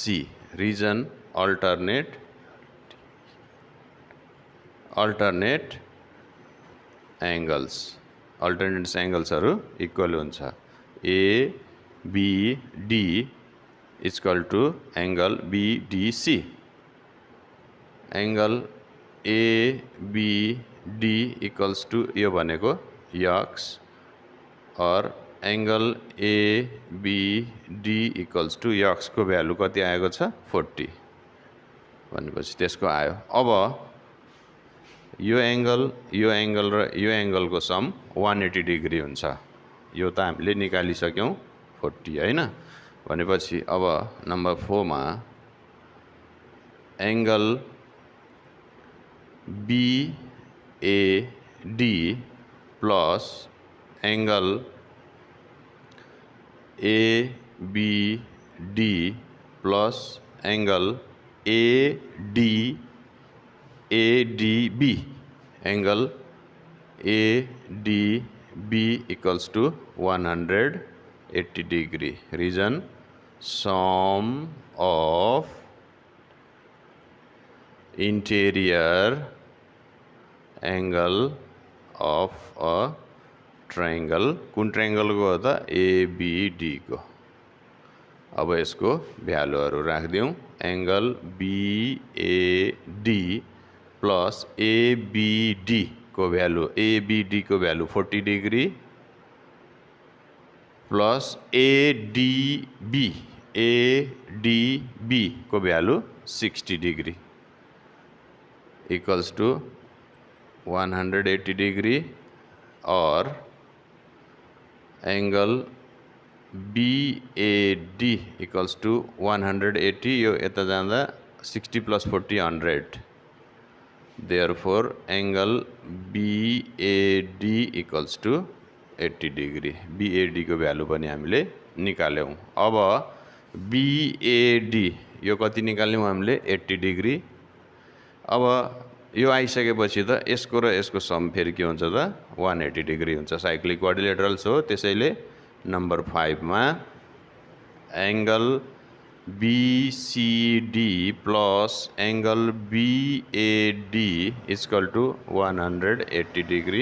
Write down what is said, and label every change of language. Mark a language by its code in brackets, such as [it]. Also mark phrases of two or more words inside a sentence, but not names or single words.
[en] reason alternate angles equal हुन्छ। ABD is equal to angle BDC। angle ABD equals to [ne] यो भनेको [en] यक्स और angle ABD equals to x को भ्यालु [ne] कति आएको छ [en] 40। [ne] भनेपछि त्यसको आयो। अब यो एंगल र यो एंगलको सम 180 डिग्री हुन्छ। यो त हामीले निकालिसक्यौं 40 हैन। भनेपछि अब नम्बर 4 मा [en] angle BAD plus angle ABD plus angle ADB एंगल ADB equals to 180 degree. Reason sum of interior angle of a triangle. [hi] कुन ट्रायंगल को होता ABD को। [ne] अब इसको भ्यालुहरु राख्दियौं। [en] angle BAD plus ABD को value ABD को value 40 degree plus ADB को value 60 degree equals to 180 degree और एंगल BAD equals to 180 [ne] यो यता जाँदा [en] 60 plus 40 100 therefore angle BAD equals to 80 degree BAD को भ्यालु [ne] पनि हामीले निकाल्यौं। अब BAD यो कति निकाल्यौं हामीले 80 डिग्री। अब यो आइसकेपछि त यसको र यसको सम फेरि के हुन्छ त 180 डिग्री हुन्छ। [en] cyclic quadrilaterals हो। [ne] त्यसैले नंबर 5 मा [en] angle BCD plus angle BAD equal to 180 degree.